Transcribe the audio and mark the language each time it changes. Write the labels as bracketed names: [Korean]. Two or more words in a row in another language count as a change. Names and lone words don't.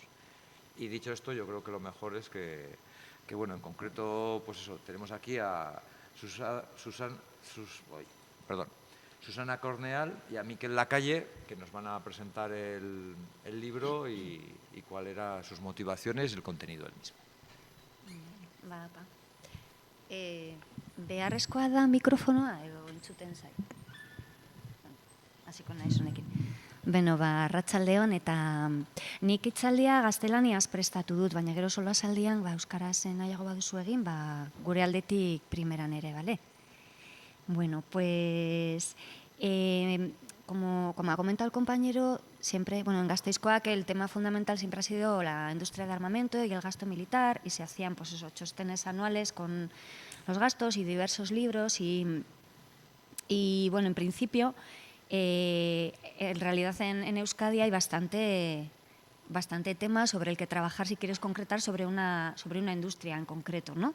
[Spanish] Y dicho esto, yo creo que lo mejor es que bueno, en concreto, pues eso, tenemos aquí a Susana Corneal y a Miquel Lacalle, que nos van a presentar el libro y cuáles eran sus motivaciones y el contenido del mismo. [Basque] Beharrezkoa da mikrofonoa edo entzuten zait? Hasiko naiz honekin. Beno, arratsaldeon eta nik hitzaldia gaztelaniaz prestatu dut, baina gero solasaldian euskaraz nahiago baduzu egin, gure aldetik primeran ere, bale? [Spanish] Bueno, pues como ha comentado el compañero, siempre, bueno, en Gasteizkoak el tema fundamental siempre ha sido la industria de armamento y el gasto militar, y se hacían pues eso, chostenes anuales con los gastos y diversos libros y bueno, en principio, en realidad en Euskadi hay bastante tema sobre el que trabajar si quieres concretar sobre una industria en concreto, ¿no?